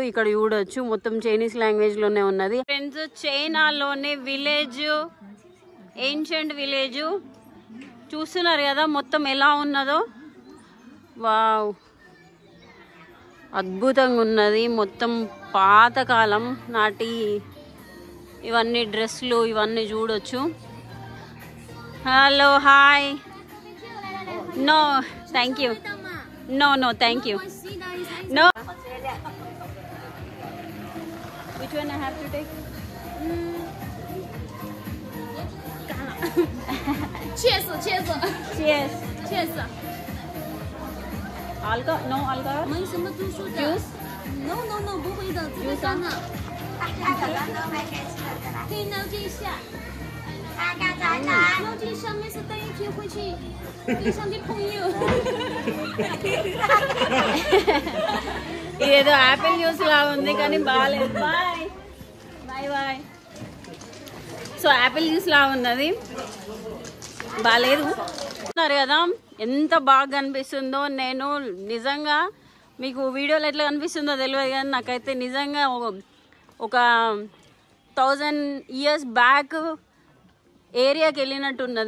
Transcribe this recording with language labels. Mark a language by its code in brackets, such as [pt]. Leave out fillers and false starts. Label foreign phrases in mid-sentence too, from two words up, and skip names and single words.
[te] ఇక్కడ చూడొచ్చు మొత్తం [en] Chinese language [te] లోనే ఉన్నది. ఫ్రెండ్స్ చైనాలోనే విలేజ్, [en] ancient village [te] చూస్తున్నారు కదా మొత్తం ఎలా ఉన్నదో. వావ్ అద్భుతంగా ఉన్నది. మొత్తం పాతకాలం నాటి ఇవన్నీ డ్రెస్సులు ఇవన్నీ చూడొచ్చు. [en] hello hi. no thank you, no thank you, no. Which one I have to take? Cheers. Alcohol? No alcohol? [zh] 没什么度数的。 [en] Juice? [zh] No， 不会的，这个干的。可以捞这一下。捞这一下，没事带一瓶回去给上的朋友。 [te] ఇదేదో [en] apple juice [te] లా ఉంది కానీ బాగాలేదు. [en] bye bye bye. [te] సో [en] apple juice [te] లా ఉన్నది, బాగాలేదు కదా. ఎంత బాగా కనిపిస్తుందో, నేను నిజంగా మీకు వీడియోలో ఎట్లా కనిపిస్తుందో తెలియదు కానీ నాకైతే నిజంగా ఒక 1000 [en] years back [te] ఏరియాకి వెళ్ళినట్టున్నది.